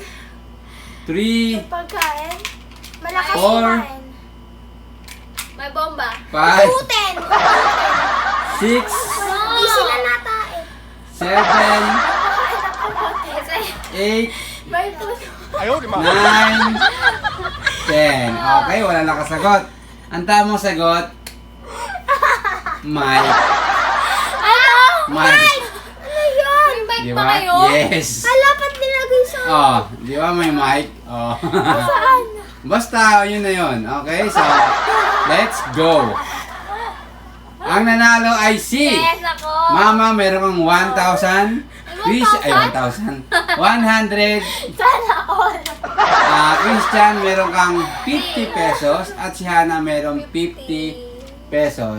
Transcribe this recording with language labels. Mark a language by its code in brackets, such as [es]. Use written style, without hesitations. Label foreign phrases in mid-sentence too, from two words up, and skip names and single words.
[tl] 3, Pagkain? Malakas [en] Four. [tl] kumain. May bomba. 5, Putin! 6, Hindi sila natae. 7, Pagkain ng kamote. Kasi 8, May puto. [zh] 哎呦我的妈！ [tl] 9, 10. Okay, wala nakasagot. Ang tamang sagot, Mike. Ano? Mike. Ano yun? may mic Di pa ba? kayo? [en] Yes. [tl] Dapat nilagay sa... Oh, di ba may mic? Oh. Saan? Basta, yun na yun. [en] Okay, so, let's go. [tl] Ang nanalo ay si Yes, ako. Mama, meron kang 1,000. Chris, ay 1,000. 100. Sana all. Christian, meron kang 50 pesos. At si Hana, meron 50 pesos.